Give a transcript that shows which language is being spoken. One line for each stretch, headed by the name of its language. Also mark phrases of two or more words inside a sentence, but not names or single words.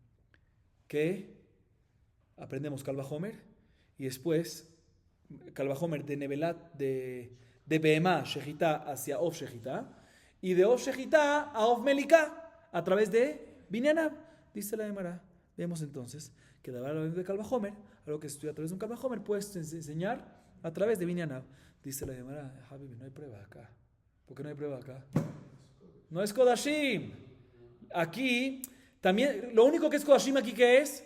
Spanish: Que aprendemos calvajomer y después calvajomer de nevelat de
Hebrew: behemá shejitá
Spanish: hacia
Hebrew: of shejitá
Spanish: y de
Hebrew: of shejitá
Spanish: a
Hebrew: of melicá
Spanish: a través de binyanab. Dice la Gemara, Vemos entonces que de Kalvahomer, algo que se estudia a través de un Kalvahomer, puedes enseñar a través de Binyanab. Dice la Gemara, Habibi, no hay prueba acá. ¿Por qué no hay prueba acá? No es Kodashim. Aquí, también, lo único que es Kodashim aquí, ¿qué es?